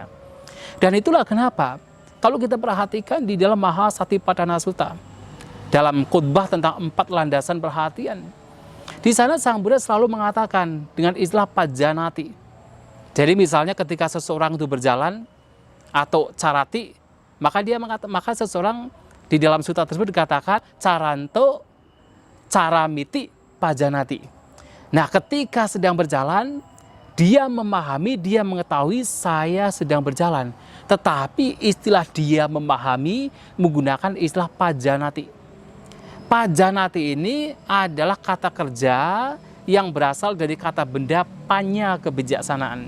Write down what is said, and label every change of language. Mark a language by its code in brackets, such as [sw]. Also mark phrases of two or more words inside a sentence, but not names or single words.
[id] Dan itulah kenapa kalau kita perhatikan di dalam Mahasatipatthana Sutta, dalam khutbah tentang 4 landasan perhatian, di sana Sang Buddha selalu mengatakan dengan istilah pajanati. Jadi misalnya ketika seseorang itu berjalan atau carati, maka seseorang di dalam sutta tersebut dikatakan [pi] caranto caramiti pajanati. [id] Nah, ketika sedang berjalan, dia memahami, dia mengetahui saya sedang berjalan. Tetapi istilah dia memahami menggunakan istilah pajanati. Pajanati ini adalah kata kerja yang berasal dari kata benda panya kebijaksanaan.